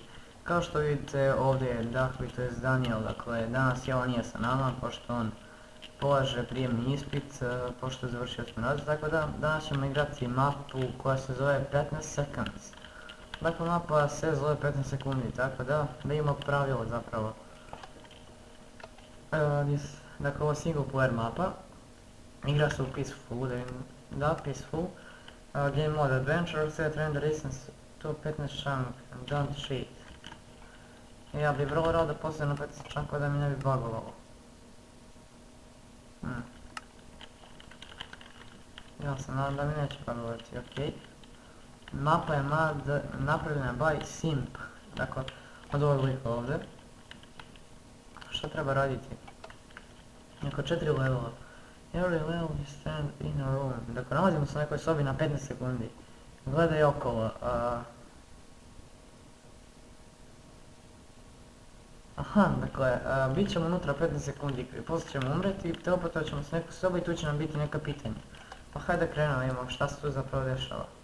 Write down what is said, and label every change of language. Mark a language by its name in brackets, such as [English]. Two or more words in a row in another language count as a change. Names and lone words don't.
[Bosnian] Kao što vidite ovdje je Dakhwi, to je Daniel, dakle danas je on nije sa nama pošto on polaže prijemni ispit, pošto je završio 8. razred, tako da danas ćemo igrati mapu koja se zove 15 seconds. Dakle mapa se zove 15 sekundi, tako da imamo pravilo zapravo. Dakle ovo je [English] single player [Bosnian] mapa, igra se u [English] peaceful, peaceful. Game mode adventure, set render distance to 15 chunk, don't cheat. [Bosnian] Ja bih vrlo rado postavio na 15 chunkova da mi ne bi bugovalo. Ja se nadam da mi neće bugovati, okej. Mapa je napravljena by simp, dakle od ovog lika ovdje. Što treba raditi? Neko 4 levela. [English] Every level you stand in a room. [Bosnian] Dakle, nalazimo se u nekoj sobi na 15 sekundi. Gledaj okolo. Aha, dakle, bit ćemo unutra 15 sekundi, poslije ćemo umreti, teleportovat ćemo se u neku sobu i tu će nam biti neka pitanja. Pa hajde krenemo, imamo šta se tu zapravo dešava.